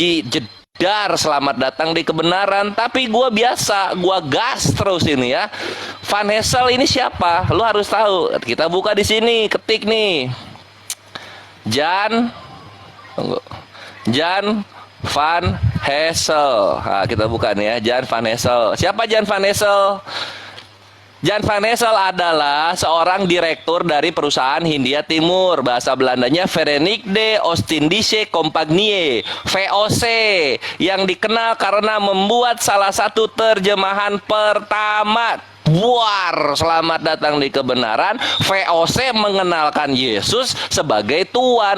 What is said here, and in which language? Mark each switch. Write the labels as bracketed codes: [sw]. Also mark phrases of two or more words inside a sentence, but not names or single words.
[id] Jedar, selamat datang di kebenaran. Tapi gua biasa, gua gas terus ini ya. Van Hessel ini siapa? Lu harus tahu. Kita buka di sini, ketik nih. Jan Van Hessel. Nah, kita buka nih ya, Jan Van Hessel. Siapa Jan Van Hessel? Jan Van Hessel adalah seorang direktur dari perusahaan Hindia Timur. Bahasa Belandanya Verenigde Ostindische Compagnie, VOC, yang dikenal karena membuat salah satu terjemahan pertama. Buar, selamat datang di kebenaran. VOC mengenalkan Yesus sebagai Tuhan.